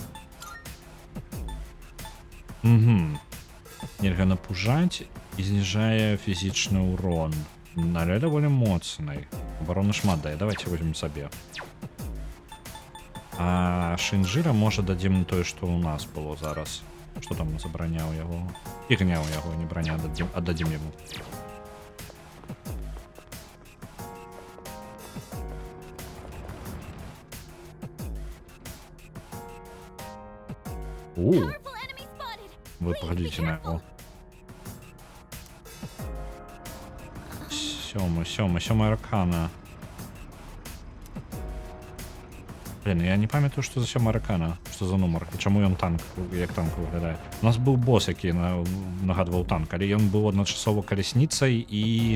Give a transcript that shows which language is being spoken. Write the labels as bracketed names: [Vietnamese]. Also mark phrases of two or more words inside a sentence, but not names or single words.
[Belarusian] Нельга напужаць і зніжае фізічны ўрон. Але даволі моцнай. Абароны шмат дае, [Russian] давайте возьмем [Belarusian] сабе. А Шинджира можа дадзім тое, што ў нас было зараз. Што там забраняў яго? І гняў яго, не браня, аддадзім яму. [English] Powerful enemy spotted. [Belarusian] Вы паглядзіце на яго. Сёмая аркана. Блин, я не памятаю, што за сёмая аркана, што за нумар, і чаму ён танк, як танк выглядае. У нас быў босс, які нагадваў танк, але ён быў адначасова калясніцай і...